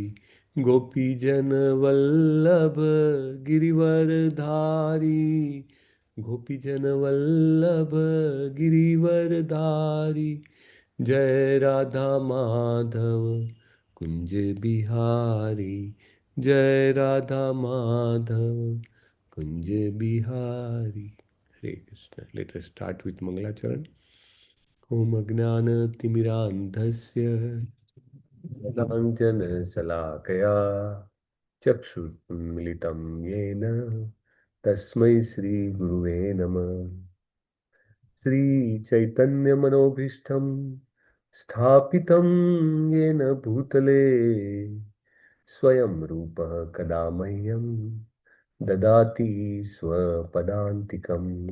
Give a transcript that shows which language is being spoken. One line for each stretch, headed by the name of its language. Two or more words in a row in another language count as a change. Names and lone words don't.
Hindi: गोपी जन वल्लभ गिरिवरधारी, गोपी जन वल्लभ गिरिवरधारी। जय राधा माधव कुंज बिहारी, जय राधा माधव कुंज बिहारी। हरे कृष्ण।
English: let us start with मंगलाचरण।
Sanskrit: ओम अज्ञानतिमिरान्धस्य ज्ञानाञ्जनशलाकया चक्षुरुन्मिलितं येन तस्मै श्रीगुरुवे नमः। श्रीचैतन्यमनोभीष्टं स्थापितं येन भूतले स्वयं रूपः कदा मह्यं ददाति स्वपदान्तिकम्।